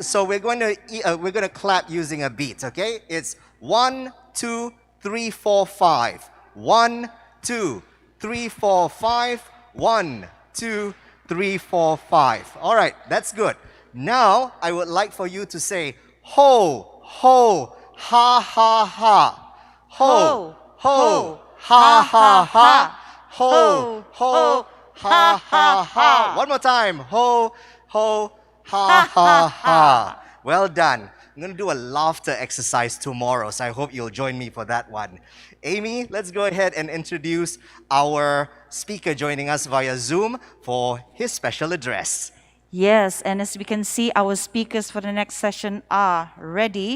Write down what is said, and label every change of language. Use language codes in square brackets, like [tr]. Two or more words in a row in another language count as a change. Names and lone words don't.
[en] So we're going to clap using a beat, okay? It's 1, 2, 3, 4, 5. 1, 2, 3, 4, 5. 1, 2, 3, 4, 5. All right, that's good. Now I would like for you to say ho, ho, ha, ha, ha. Ho, ho, ha, ha, ha. Ho, ho, ha, ha, ha. One more time. Ho, ho, ha, ha, ha. Well done. I'm going to do a laughter exercise tomorrow, so I hope you'll join me for that one. Amy, let's go ahead and introduce our speaker joining us via Zoom for his special address. Yes, and as we can see, our speakers for the next session are ready.